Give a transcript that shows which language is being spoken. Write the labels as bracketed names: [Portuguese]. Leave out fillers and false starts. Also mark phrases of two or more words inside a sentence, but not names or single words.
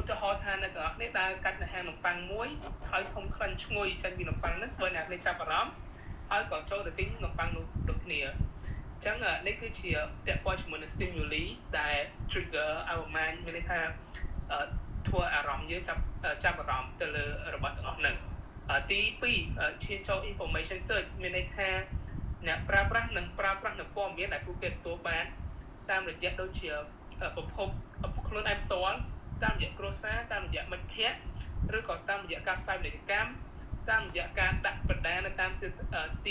[Khmer] ទាហរណ៍ថាអ្នកទាំងអស់គ្នាដើរកាត់នៅហាងនំប៉័ងមួយហើយធំក្លិនឈ្ងុយចេញពីនំប៉័ងហ្នឹងធ្វើឲ្យអ្នកគ្នាចាប់អារម្មណ៍ហើយក៏ចូលទៅទិញនំប៉័ងនោះដូចគ្នាអញ្ចឹងនេះគឺជាពាក់ព័ន្ធជាមួយនឹង stimuli ដែល [English] trigger our mind [Khmer] មានន័យថាធ្វើ អារម្មណ៍យើងចាប់អារម្មណ៍ទៅលើរបស់ទាំងអស់ហ្នឹងទី2ឈានចូល [English] information search [Khmer] មានន័យថាអ្នកប្រើប្រាស់នឹងប្រើប្រាស់នៅព័ត៌មានដែលពួកគេទទួលបានតាមរយៈដូចជាប្រភ ពខ្លួនឯងផ្ទាល់តាមរយៈគ្រួសារតាមរយៈមិត្តភ័ក្តិឬក៏តាមរយៈការផ្សាយពាណិជ្ជកម្មតាមរយៈការដាក់បណ្ដានៅតាមទី